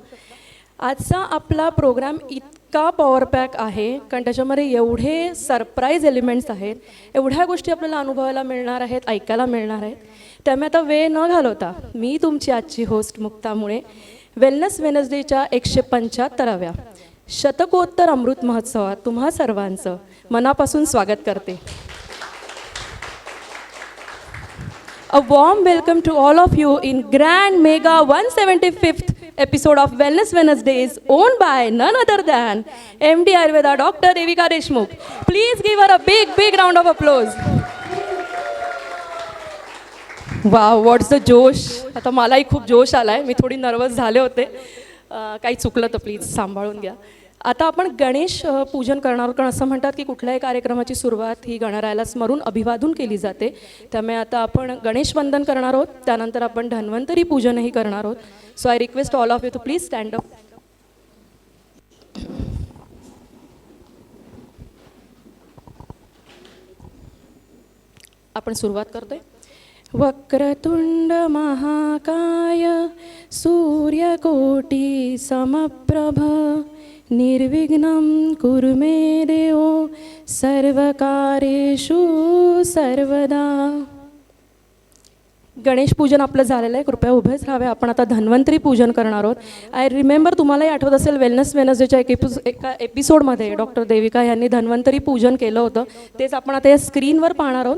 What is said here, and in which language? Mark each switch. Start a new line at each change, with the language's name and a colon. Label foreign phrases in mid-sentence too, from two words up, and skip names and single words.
Marathi: आजचा आपला प्रोग्राम इतका
English: power pack
Marathi: आहे, कारण त्याच्यामध्ये एवढे
English: surprise elements
Marathi: आहेत, एवढ्या गोष्टी आपल्याला अनुभवायला मिळणार आहेत, ऐकायला मिळणार आहेत. त्यामुळे आता वेळ न घालवता मी तुमची आजची होस्ट मुक्ता मुळे वेलनेस वेनसडेच्या 175व्या शतकोत्तर अमृत महोत्सवात तुम्हा सर्वांचं मनापासून स्वागत करते.
English: A warm welcome to all of you in grand mega 175th episode of Wellness Wednesdays, owned by none other than MD Ayurveda Dr. Devika Deshmukh. Please give her a big round of applause. Wow, what's the जोश.
Marathi: आता मलाही खूप जोश आलाय, मी थोडी नर्वस झाले होते. काही चुकलं तर प्लीज सांभाळून घ्या. आता आपण गणेश पूजन करणार आहोत, कारण असं म्हणतात की कुठल्याही कार्यक्रमाची सुरुवात ही गणरायाला स्मरून अभिवादन केली जाते. त्यामुळे आता आपण गणेश वंदन करणार आहोत, त्यानंतर आपण धन्वंतरी पूजनही करणार आहोत.
English: So I request all of you to please stand up.
Marathi: आपण सुरुवात करतोय.
Sanskrit: वक्रतुंड महाकाय सूर्यकोटी समप्रभ निर्विघ्नं कुरु मे देवो सर्वकार्येषु सर्वदा.
Marathi: गणेश पूजन आपलं झालेलं आहे, कृपया उभेच राहावे. आपण आता धन्वंतरी पूजन करणार आहोत.
English: I remember,
Marathi: तुम्हालाही आठवत असेल वेलनेस वेनसडेच्या एका एपिसोडमध्ये डॉक्टर देविका यांनी धन्वंतरी पूजन केलं होतं, तेच आपण आता या स्क्रीनवर पाहणार आहोत.